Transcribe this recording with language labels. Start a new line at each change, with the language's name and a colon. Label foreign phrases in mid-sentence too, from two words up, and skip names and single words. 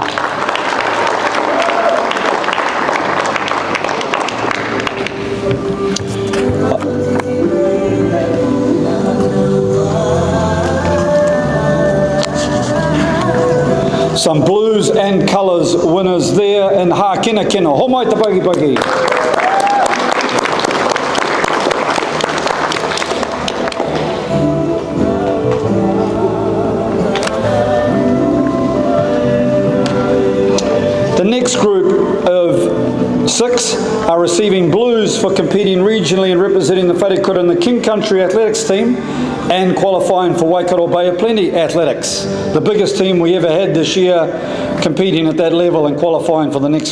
English: Some blues and colours winners there in Hākina Kina.
Māori: Homai te paki paki.
English: The next group of 6 are receiving blues for competing regionally and representing the Wharekura in the King Country Athletics team and qualifying for Waikato Bay of Plenty Athletics, the biggest team we ever had this year, competing at that level and qualifying for the next.